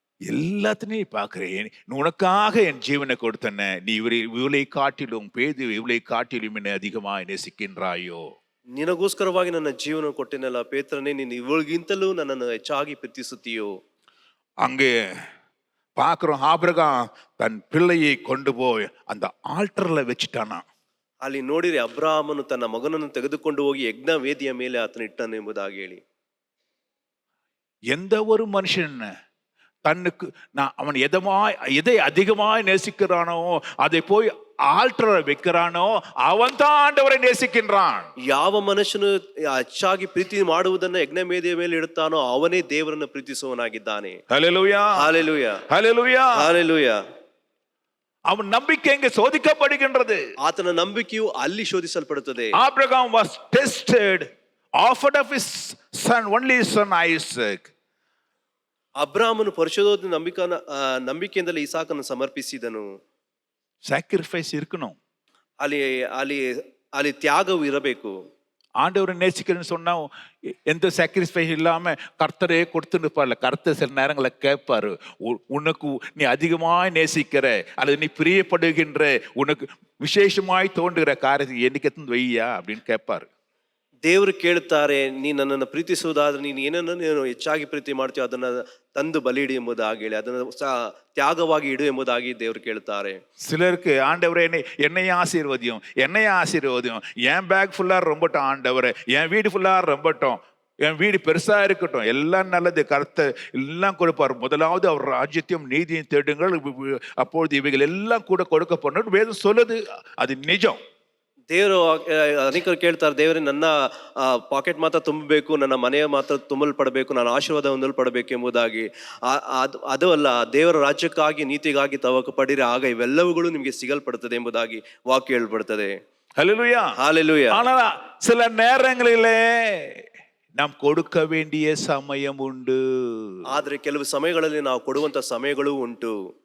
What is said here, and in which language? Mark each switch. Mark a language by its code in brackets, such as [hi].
[ta] எல்லாத்தையும் பார்க்கிறேன். உனக்காக என் ஜீவனை கொடுத்தன. நீ இவளை காட்டிலும் இவளை காட்டிலும் என்னை அதிகமாய் நேசிக்கின்றாயோ? [kn] ನಿನಗೋಸ್ಕರವಾಗಿ ನನ್ನ ಜೀವನ ಕೊಟ್ಟೆನಲ್ಲ ಪೇತ್ರನೇ, ನೀನು ಇವಳಿಗಿಂತಲೂ ನನ್ನನ್ನು ಹೆಚ್ಚಾಗಿ ಪ್ರೀತಿಸುತ್ತೀಯೋ? [ta] அங்கே பார்க்கிறோம், ஆபிரகாம் தன் பிள்ளையை கொண்டு போய் அந்த ஆல்டர்ல வச்சுட்டானா. [kn] ಅಲ್ಲಿ ನೋಡಿರಿ, ಅಬ್ರಾಹಮನು ತನ್ನ ಮಗನನ್ನು ತೆಗೆದುಕೊಂಡು ಹೋಗಿ ಯಜ್ಞ ವೇದಿಯ ಮೇಲೆ ಆತನ ಇಟ್ಟನು ಎಂಬುದಾಗಿ ಹೇಳಿ. [ta] எந்த ஒரு மனுஷன் தன்னுக்கு அவன் எதை அதிகமாய் நேசிக்கிறானோ அதை போய் ஆல்டரை வைக்கிறானோ அவன் தான் ஆண்டவரை நேசிக்கின்றான். [kn] ಯಾವ ಮನುಷ್ಯನು ಹೆಚ್ಚಾಗಿ ಪ್ರೀತಿ ಮಾಡುವುದನ್ನು ಯಜ್ಞ ವೇದಿಯ ಮೇಲೆ ಇಡುತ್ತಾನೋ ಅವನೇ ದೇವರನ್ನು ಪ್ರೀತಿಸುವವನಾಗಿದ್ದಾನೆ. [ta] ஹல்லேலூயா, ஹalleluya, ஹல்லேலூயா, ஹalleluya. அவன் நம்பிக்கை எங்கே சோதிக்கப்படுகின்றது. [kn] ಆತನ ನಂಬಿಕೆಯು ಅಲ್ಲಿ ಶೋಧಿಸಲ್ಪಡುತ್ತದೆ. [en] Abraham was tested, offered of his son, only son Isaac. [kn] ಅಬ್ರಾಹಮನು ಪರಿಶೋಧನೆ ನಂಬಿಕೆಯಿಂದಲೇ ಇಸಾಕನ್ನು ಸಮರ್ಪಿಸಿದನು. [ta] சாக்ரிஃபைஸ் இருக்கணும். [kn] ಅಲ್ಲಿ ಅಲ್ಲಿ ಅಲ್ಲಿ ತ್ಯಾಗವು ಇರಬೇಕು. [ta] ஆண்டவரை நேசிக்கிறேன்னு சொன்னா எந்த சாக்ரிஃபைஸ் இல்லாம கர்த்தரே கொடுத்துன்னு இருப்பார்ல. கர்த்தர் சில நேரங்களில் கேட்பாரு, உனக்கு நீ அதிகமாய் நேசிக்கிற அல்லது நீ பிரியப்படுகின்ற உனக்கு விசேஷமாய் தோன்றுகிற காரியத்தை என்னைக்கு எடுத்து வையா அப்படின்னு கேட்பாரு. [kn] ದೇವರು ಕೇಳುತ್ತಾರೆ, ನೀ ನನ್ನನ್ನು ಪ್ರೀತಿಸುವುದಾದ್ರೆ ನೀನು ಏನನ್ನು ನೀನು ಹೆಚ್ಚಾಗಿ ಪ್ರೀತಿ ಮಾಡ್ತೀಯೋ ಅದನ್ನ ತಂದು ಬಲಿಯಿಡು ಎಂಬುದಾಗಿ ಹೇಳಿ, ಅದನ್ನು ತ್ಯಾಗವಾಗಿ ಇಡು ಎಂಬುದಾಗಿ ದೇವರು ಕೇಳುತ್ತಾರೆ. [ta] சிலருக்கு ஆண்டவரே என்னையும் ஆசீர்வதியும், என் பேக் ஃபுல்லா ரொம்பட்டும் ஆண்டவரே, என் வீடு ஃபுல்லா ரொம்பட்டும், என் வீடு பெருசா இருக்கட்டும், எல்லாம் நல்லது, கர்த்தர் எல்லாம் கொடுப்பார். முதலாவது அவர் ராஜ்யத்தையும் நீதியும் தேடுங்கள், அப்பொழுது இவைகள் எல்லாம் கூட கொடுக்கப்படும் வேதம் சொல்லுது. அது நிஜம். [kn] ದೇವರು ಅನೇಕರು ಕೇಳ್ತಾರೆ, ದೇವರೇ ನನ್ನ ಪಾಕೆಟ್ ಮಾತ್ರ ತುಂಬಬೇಕು, ನನ್ನ ಮನೆಯ ಮಾತ್ರ ತುಂಬಲ್ಪಡಬೇಕು, ನಾನು ಆಶೀರ್ವಾದ ಹೊಂದಲ್ಪಡಬೇಕು ಎಂಬುದಾಗಿ. ಅದು ಅಲ್ಲ, ದೇವರ ರಾಜ್ಯಕ್ಕಾಗಿ ನೀತಿಗಾಗಿ ತವಕ ಪಡಿರಿ, ಆಗ ಇವೆಲ್ಲವುಗಳು ನಿಮಗೆ ಸಿಗಲ್ಪಡುತ್ತದೆ ಎಂಬುದಾಗಿ ವಾಕ್ಯ ಹೇಳ್ಪಡುತ್ತದೆ. [ta] ஹல்லேலூயா, ஹalleluya. ஆனா சில நேரங்களிலே நாம் கொடுக்க வேண்டிய சமயம் உண்டு. [kn] ಆದ್ರೆ ಕೆಲವು ಸಮಯಗಳಲ್ಲಿ ನಾವು ಕೊಡುವಂತ ಸಮಯಗಳು ಉಂಟು.